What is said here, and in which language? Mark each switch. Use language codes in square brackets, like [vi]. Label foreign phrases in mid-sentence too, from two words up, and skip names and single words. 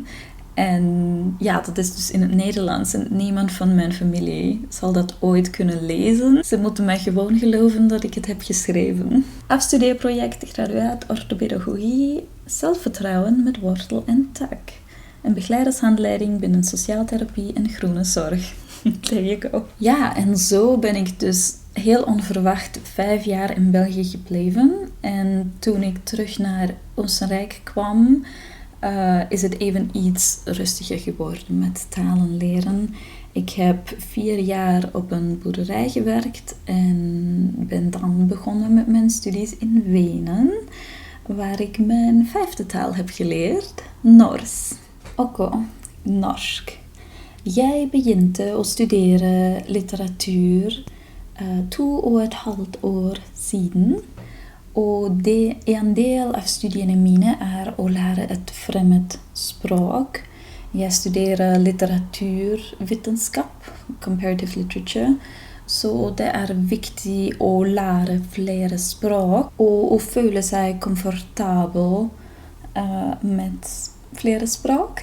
[nl] En ja, dat is dus in het Nederlands en niemand van mijn familie zal dat ooit kunnen lezen. Ze moeten mij gewoon geloven dat ik het heb geschreven. Afstudeerproject graduaat orthopedagogie, zelfvertrouwen met wortel en tak. Een begeleidershandleiding binnen sociaaltherapie en groene zorg. [en] There you go. [nl] Ja, en zo ben ik dus heel onverwacht 5 jaar in België gebleven. En toen ik terug naar Oostenrijk kwam, is het even iets rustiger geworden met talen leren. Ik heb 4 jaar op een boerderij gewerkt en ben dan begonnen met mijn studies in Wenen, waar ik mijn 5e taal heb geleerd, Nors. Oké, [no] norsk. Jeg begynte å studere litteratur 2,5 år siden. Og en del av studiene mine er å lære et fremmed språk. Jeg studerer litteraturvitenskap, [en] comparative literature, [no] så det er viktig å lære flere språk og å føle seg komfortabel med flere språk.